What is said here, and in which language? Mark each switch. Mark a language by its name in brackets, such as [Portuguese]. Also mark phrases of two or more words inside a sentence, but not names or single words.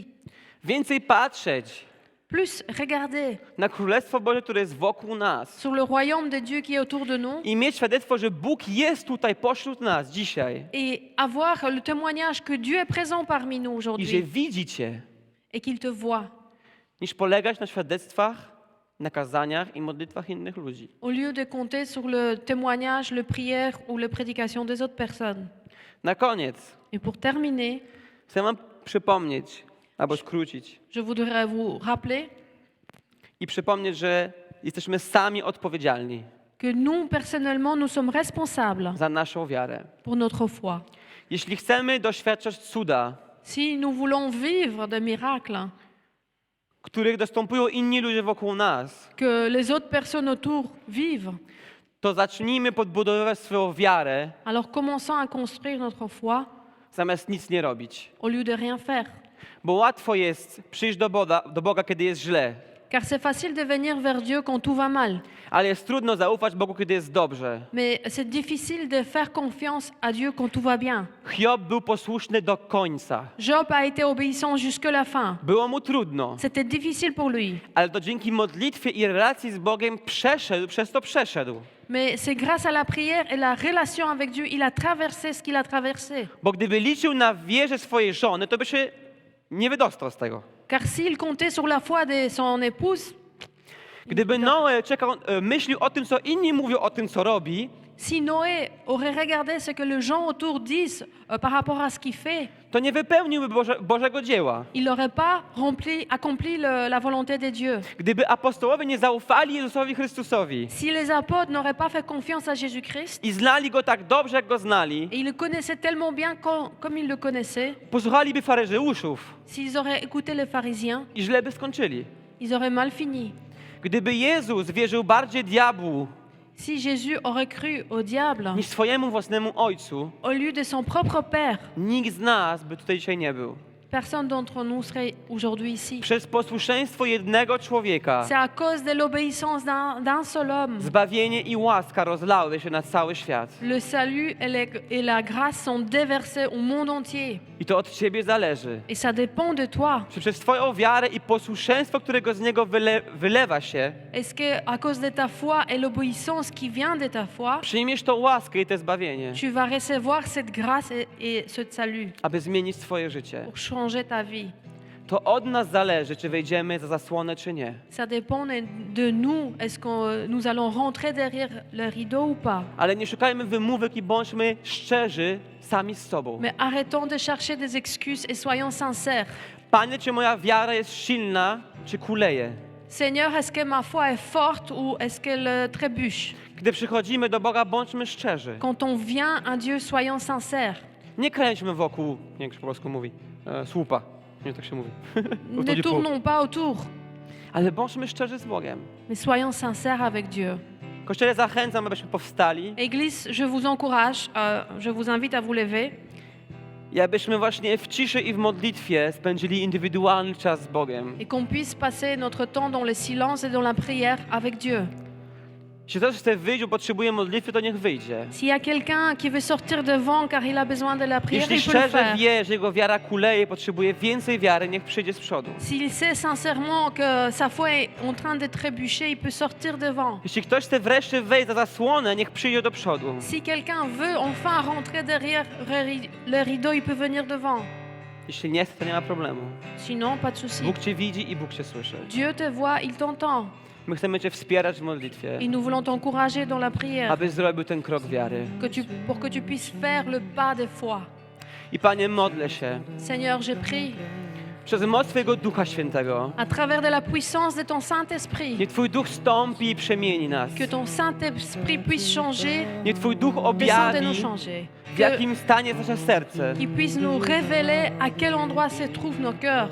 [Polish] Więcej patrzeć [French] Plus regarder [Polish] na Królestwo Boże, które jest wokół nas. [French] sur le royaume de Dieu qui est autour de nous [Polish] I mieć świadectwo, że Bóg jest tutaj pośród nas dzisiaj. [French] et avoir le témoignage que Dieu est présent parmi nous [Polish] I że [French] aujourd'hui [Polish] widzi Cię. [French] et qu'il te voit. [Polish] Niż polegać na świadectwach, na kazaniach i modlitwach innych ludzi. [French] Au lieu de compter sur le témoignage, le prière ou la prédication des autres personnes. [Polish] Na koniec [French] Et pour terminer, [Polish] chcę wam przypomnieć, albo skrócić, [French] je voudrais vous rappeler [Polish] i przypomnieć, że jesteśmy sami odpowiedzialni [French] que nous, personnellement, nous sommes responsables [Polish] za naszą wiarę. [French] pour notre foi. [Polish] Jeśli chcemy doświadczać cuda, [French] Si nous voulons vivre des miracles, [Polish] których dostępują inni ludzie wokół nas, [French] que les autres personnes autour vivent, [Polish] to zacznijmy podbudowywać swoją wiarę, [French] alors commençons à construire notre foi [Polish] zamiast nic nie robić. [French] au lieu de rien faire. [Polish] Bo łatwo jest przyjść do Boga, kiedy jest źle, [French] Car c'est facile de venir vers Dieu quand tout va mal. [Polish] ale jest trudno zaufać Bogu, kiedy jest dobrze. [French] Mais c'est difficile de faire confiance à Dieu quand tout va bien. [Polish] Hiob był posłuszny do końca. [French] Job a été obéissant jusqu'à la fin. [Polish] Było mu trudno, [French] C'était difficile pour lui. [Polish] ale to dzięki modlitwie i relacji z Bogiem przez to przeszedł. [French] Mais c'est grâce à la prière et la relation avec Dieu, il a traversé ce qu'il a traversé. [Polish] Bo gdyby liczył na wierze swojej żony, to by się nie wydostał z tego. [French] Car s'il comptait sur la foi de son épouse, [Polish] Gdyby Noe myślił o tym, co inni mówią o tym, co robi, [French] si Noé aurait regardé ce que les gens autour disent par rapport à ce qu'il fait, [Polish] to nie wypełniłby Bożego dzieła. [French] il n'aurait pas accompli la volonté de Dieu. [Polish] Gdyby apostołowie nie zaufali Jezusowi Chrystusowi [French] Si les apôtres n'auraient pas fait confiance à Jésus-Christ, [Polish] i znali Go tak dobrze, jak Go znali, [French] et ils le connaissaient tellement bien comme ils le connaissaient, [Polish] posłuchaliby faryzeuszów [French] s'ils auraient écouté les pharisiens, [Polish] i źle by skończyli. [French] ils auraient mal fini. [Polish] Gdyby Jezus wierzył bardziej diabłu [French] Si Jésus aurait cru au diable [Polish] niż swojemu własnemu Ojcu, [French] au lieu de son propre Père, [Polish] nikt z nas by tutaj dzisiaj nie był. [French] personne d'entre nous serait aujourd'hui ici. [Polish] Przez posłuszeństwo jednego człowieka [French] C'est à cause de l'obéissance d'un seul homme. [Polish] zbawienie i łaska rozlały się na cały świat. [French] Le salut et la grâce sont déversés au monde entier. [Polish] I to od ciebie zależy. [French] Et ça dépend de toi. [Polish] Czy przez twoją wiarę i posłuszeństwo, którego z niego wylewa się, [French] Est-ce que à cause de ta foi et l'obéissance qui vient de ta foi, [Polish] przyjmiesz tą łaskę i to zbawienie, [French] tu vas recevoir cette grâce et ce salut [Polish] aby zmienić twoje życie? [French] pour changer ta vie? [Polish] To od nas zależy, czy wejdziemy za zasłonę, czy nie. [French] Ça dépend de nous. Est-ce que nous allons rentrer derrière le rideau ou pas? [Polish] Ale nie szukajmy wymówek i bądźmy szczerzy sami z sobą. [French] Mais arrêtons de chercher des excuses et soyons sincères. [Polish] Panie, czy moja wiara jest silna, czy kuleje? [French] Seigneur, est-ce que ma foi est forte ou est-ce qu'elle trébuche? [Polish] Gdy przychodzimy do Boga, bądźmy szczerzy. [French] Quand on vient à Dieu, soyons sincères. [Polish] Nie kręćmy wokół, nie wiem, jak się po polsku mówi, słupa. Nie tak się mówi. [French] Ne tournons pas autour, [Polish] Ale bądźmy szczerzy z Bogiem. [French] mais soyons sincères avec Dieu. [Polish] Kościele, zachęcam, abyśmy powstali [French] Église, je vous encourage, je vous invite à vous lever [Polish] i abyśmy właśnie w ciszy i w modlitwie spędzili indywidualny czas z Bogiem. [French] et qu'on puisse passer notre temps dans le silence et dans la prière avec Dieu. [Polish] Jeśli ktoś chce wyjść, bo potrzebuje modlitwy, to niech wyjdzie. [French] S'il y a quelqu'un qui veut sortir devant car il a besoin de la prière, [Polish] Jeśli [French] il peut le [Polish] szczerze [French] faire. [Polish] wie, że jego wiara kuleje, potrzebuje więcej wiary, niech przyjdzie z przodu. [French] S'il sait sincèrement que sa foi est en train de trébucher, il peut sortir devant. [Polish] Jeśli ktoś chce wreszcie wejść za zasłonę, niech przyjdzie do przodu. [French] Si quelqu'un veut enfin rentrer derrière le rideau, il peut venir devant. [Polish] Jeśli nie chce, to nie ma problemu. [French] Sinon, pas de souci. [Polish] Bóg cię widzi i Bóg cię słyszy. [French] Dieu te voit, il t'entend. [Polish] My chcemy cię wspierać w modlitwie, [French] Et nous voulons t'encourager dans la prière [Polish] abyś zrobił ten krok wiary. [French] pour que tu puisses faire le pas de foi. [Polish] I Panie, modlę się [French] Seigneur, je prie [Polish] przez moc Twojego Ducha Świętego. [French] à travers de la puissance de ton Saint-Esprit, [Polish] Niech Twój Duch stąpi i przemieni nas. [French] que ton Saint-Esprit puisse changer, [Polish] Niech Twój Duch [French] descendre [Polish] objawi, [French] et nous changer. [Polish] w jakim stanie jest nasze serce. [French] Qu'il puisse nous révéler à quel endroit se trouvent nos cœurs